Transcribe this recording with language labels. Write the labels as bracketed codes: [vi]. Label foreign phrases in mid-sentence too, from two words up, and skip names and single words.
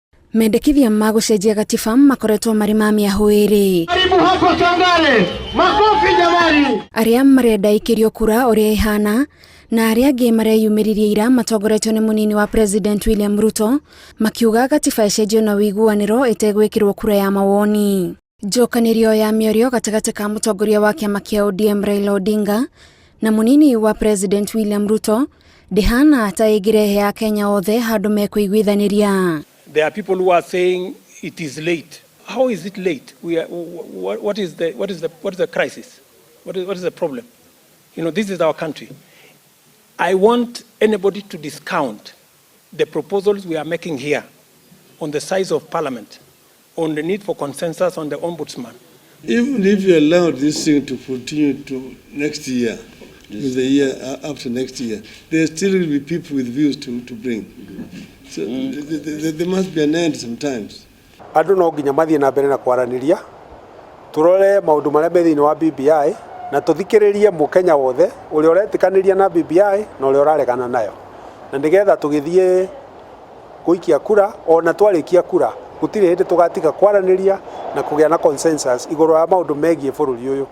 [ki] Mendekithia ma gucenjia gatiba makoretwo mari ma mĩahũ ĩrĩ. [sw] Karibu hapo Tangare. Makofi jamani. [ki] Aria marenda ikirio kura uria ihana na aria angĩ mareyumĩririe ira matongoretio nĩ munini wa President William Ruto makiuga gatiba icenjio na wiguanĩro itegwĩkĩrwo kura ya mawoni. Njokanĩrio ya mĩario gatagatĩ ka mũtongoria wa kĩama kĩa ODM Raila Odinga na munini wa President William Ruto ndihana ta ĩngĩrehe ya Kenya othe handũ mekũiguithanĩria. [en] There are people who are saying it is late. How is it late? What is the crisis? What is the problem? You know, this is our country. I want anybody to discount the proposals we are making here on the size of parliament, on the need for consensus on the ombudsman. Even if you allow this thing to continue to next year, to the year after next year, there still will be people with views to bring. So there must be an end sometimes. [ki] Andũ no nginya mathie na mbere na kwaranĩria turore maundu maria me thiini wa BBI na tuthikiririe mukenya wothe uria uretĩkanĩria na BBI na uria uraregana nayo na ndigetha tugithie guikia kura ona twarikia kura gutire hindi tugatiga kwaranĩria na kugĩa na consensus iguru ya maundu megie bũrũri uyu.